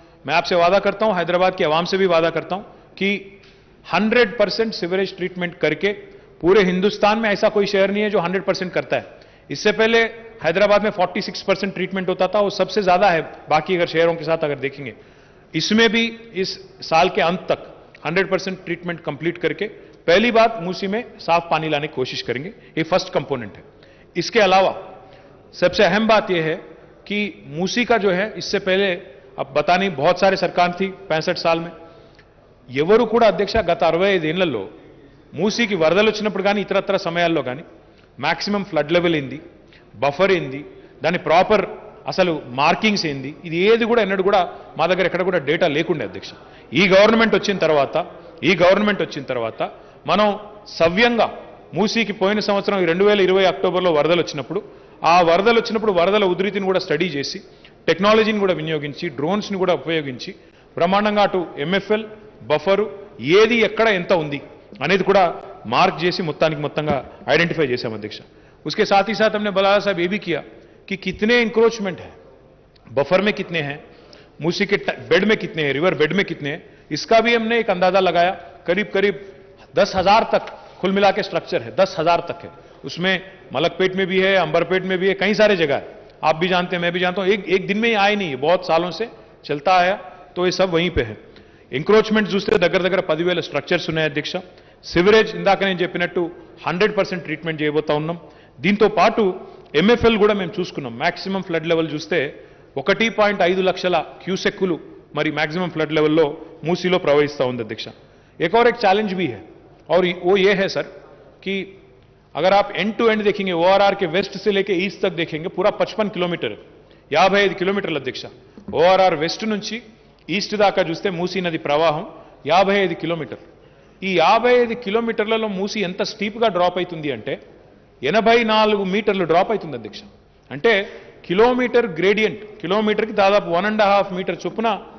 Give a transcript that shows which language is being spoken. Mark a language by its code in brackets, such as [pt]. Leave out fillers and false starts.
[hi] मैं आपसे वादा करता हूं, हैदराबाद की आवाम से भी वादा करता हूं कि 100% सिवरेज ट्रीटमेंट करके, पूरे हिंदुस्तान में ऐसा कोई शहर नहीं है जो 100% करता है. इससे पहले हैदराबाद में 46% ट्रीटमेंट होता था, वो सबसे ज्यादा है बाकी अगर शहरों के साथ अगर देखेंगे. इसमें भी इस साल के अंत तक 100% ट्रीटमेंट कंप्लीट करके पहली बात मूसी में साफ पानी लाने की कोशिश करेंगे. ये फर्स्ट कंपोनेंट है. इसके अलावा सबसे अहम बात यह है कि मूसी का जो है, इससे पहले अब बता नहीं, बहुत सारे सरकार थी 65 साल में, [te] ఎవరు కూడా అధ్యక్ష గత 65 ఏళ్లలో మూసీకి వరదలు వచ్చినప్పుడు కానీ ఇతరత్ర సమయాల్లో కానీ మాక్సిమం ఫ్లడ్ లెవెల్ ఏంది, బఫర్ ఏంది, దాని ప్రాపర్ అసలు మార్కింగ్స్ ఏంది, ఇది ఏది కూడా ఎన్నడూ కూడా మా దగ్గర ఎక్కడ కూడా డేటా లేకుండే అధ్యక్ష. ఈ గవర్నమెంట్ వచ్చిన తర్వాత మనం సవ్యంగా మూసీకి పోయిన సంవత్సరం 2020 అక్టోబర్లో వరదలు వచ్చినప్పుడు, ఆ వరదలు వచ్చినప్పుడు వరదల ఉధృతిని కూడా స్టడీ చేసి, టెక్నాలజీని కూడా వినియోగించి, డ్రోన్స్ని కూడా ఉపయోగించి బ్రహ్మాండంగా అటు ఎంఎఫ్ఎల్, బఫరు ఏది ఎక్కడ ఎంత ఉంది అనేది కూడా మార్క్ చేసి మొత్తంగా ఐడెంటిఫై చేశాం అధ్యక్ష. [hi] उसके साथ ही साथ हमने बलाला साहब ये भी किया कि कितने इंक्रोचमेंट है, बफर में कितने हैं, मूसी के बेड में कितने हैं, रिवर बेड में कितने हैं, इसका भी हमने एक अंदाजा लगाया. करीब 10,000 तक कुल मिला के स्ट्रक्चर है, 10,000 तक है. उसमें मलकपेट में भी है, अंबरपेट में भी है, कई सारे जगह है. आप भी जानते हैं, मैं भी जानता हूं. एक दिन में ही आए नहीं, बहुत सालों से चलता आया, तो ये सब वहीं पे है. [te] ఎంక్రోచ్మెంట్ చూస్తే దగ్గర 10,000 స్ట్రక్చర్స్ ఉన్నాయి అధ్యక్ష. సివరేజ్ ఇందాక నేను చెప్పినట్టు 100% ట్రీట్మెంట్ చేయబోతా ఉన్నాం. దీంతో పాటు ఎంఎఫ్ఎల్ కూడా మేము చూసుకున్నాం. మాక్సిమం ఫ్లడ్ లెవెల్ చూస్తే 1.5 లక్షల క్యూసెక్కులు మరి మాక్సిమం फ्लड लेवल मूसीलो प्रवहिस्ता ఉంది అధ్యక్ష. [hi] एक और एक चैलेंज भी है, और वो ये है सर कि अगर आप एंड टू एंड देखेंगे ओआरआर के वेस्ट से लेके ईस्ट तक देखेंगे पूरा [te] 55 కిలోమీటర్ 55 కిలోమీటర్ల అధ్యక్ష ఓఆర్ఆర్ వెస్ట్ నుంచి ఈస్ట్ దాకా చూస్తే మూసీ నది ప్రవాహం 55 కిలోమీటర్లు ఈ 55 కిలోమీటర్లలో మూసీ ఎంత స్టీప్ గా డ్రాప్ అవుతుంది అంటే 84 మీటర్లు డ్రాప్ అవుతుంది అధ్యక్ష అంటే కిలోమీటర్ గ్రేడియంట్ కిలోమీటర్కి దాదాపు 1.5 మీటర్ చొప్పున